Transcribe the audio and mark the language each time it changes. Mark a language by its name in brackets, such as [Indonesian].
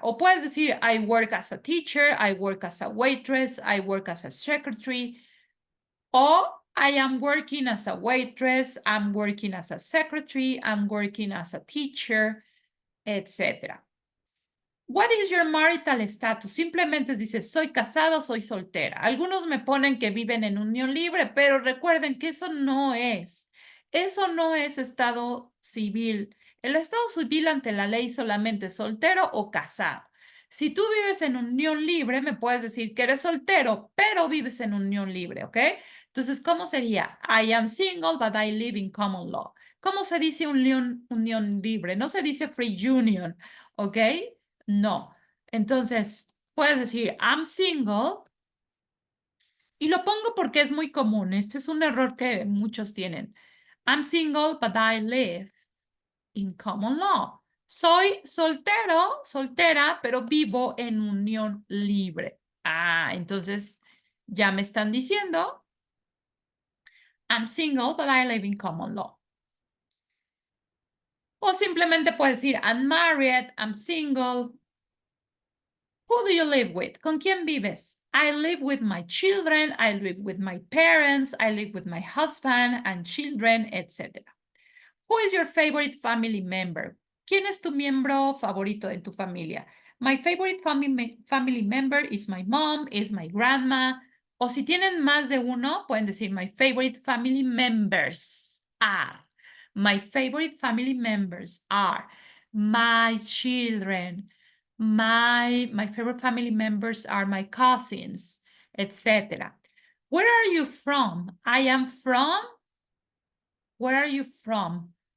[Spanish] O puedes decir, [English] I work as a teacher, I work as a waitress, I work as a secretary, o I am working as a waitress, I'm working as a secretary, I'm working as a teacher, etc. What is your marital status? [Spanish] Simplemente dices, soy casado, soy soltera. Algunos me ponen que viven en unión libre, pero recuerden que eso no es. Eso no es estado civil. El estado civil ante la ley solamente es soltero o casado. Si tú vives en unión libre, me puedes decir que eres soltero, pero vives en unión libre, ¿ok? Entonces, ¿cómo sería? [English] I am single, but I live in common law. [Spanish] ¿Cómo se dice unión libre? No se dice [English] free union, [Spanish] ¿ok? No. Entonces, puedes decir, [English] I'm single, [Spanish] y lo pongo porque es muy común. Este es un error que muchos tienen. [English] I'm single, but I live in common law. [Spanish] Soy soltero, soltera, pero vivo en unión libre. Ah, entonces ya me están diciendo, [English] I'm single, but I live in common law. [Spanish] O simplemente puedes decir, [English] I'm married, I'm single. Who do you live with? [Spanish] ¿Con quién vives? [English] I live with my children, I live with my parents, I live with my husband and children, etc. Who is your favorite family member? [Spanish] ¿Quién es tu miembro favorito en tu familia? [English] My favorite family member is my mom, is my grandma. [Spanish] O si tienen más de uno, pueden decir [English] my favorite family members are. My favorite family members are my children. My favorite family members are my cousins, etc. Where are you from? I am from. Where are you from?